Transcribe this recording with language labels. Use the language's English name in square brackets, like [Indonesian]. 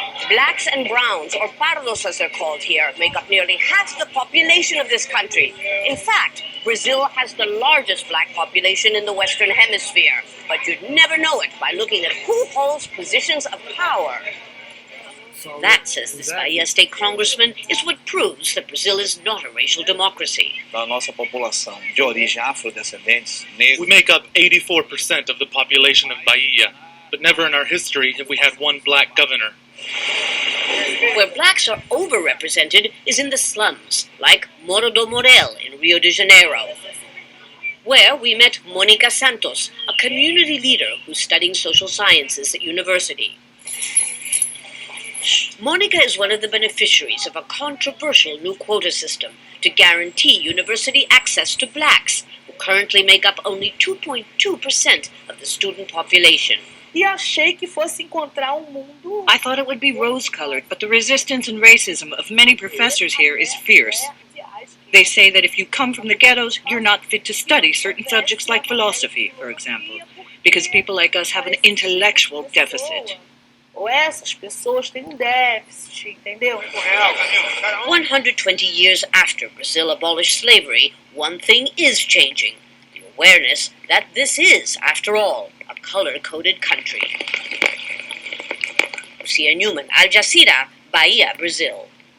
[English] Blacks and browns, or pardos as they're called here, make up nearly half the population of this country. In fact, Brazil has the largest black population in the Western Hemisphere, but you'd never know it by looking at who holds positions of power. That, says this Bahia state congressman, is what proves that Brazil is not a racial democracy. [Portuguese] Da nossa população de origem afrodescendentes, negros. [English] We make up 84% of the population of Bahia, but never in our history have we had one black governor. Where blacks are overrepresented is in the slums, like Morro do Morel in Rio de Janeiro, where we met Monica Santos, a community leader who's studying social sciences at university. Monica is one of the beneficiaries of a controversial new quota system to guarantee university access to blacks, who currently make up only 2.2% of the student population. I thought it would be rose-colored, but the resistance and racism of many professors here is fierce. They say that if you come from the ghettos, you're not fit to study certain subjects like philosophy, for example, because people like us have an intellectual deficit. [Portuguese] Ou essas pessoas têm déficit, entendeu? [English] 120 years after Brazil abolished slavery, one thing is changing: the awareness that this is, after all, a color-coded country. Lucia Newman, Al Jazeera, Bahia, Brazil.